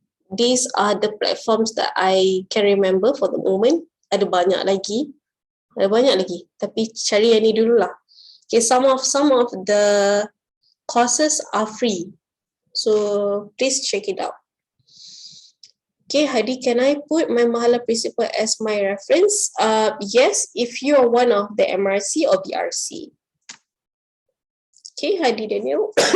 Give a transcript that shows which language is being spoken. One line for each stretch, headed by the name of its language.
English: These are the platforms that I can remember for the moment.
Malay: Ada banyak lagi. Tapi cari yang ni dululah.
English: Okay, some of the courses are free. So please check it out. Okay, Hadi, can I put my Mahala principal as my reference? Yes, if you are one of the MRC or BRC. Okay, Hadi Daniel.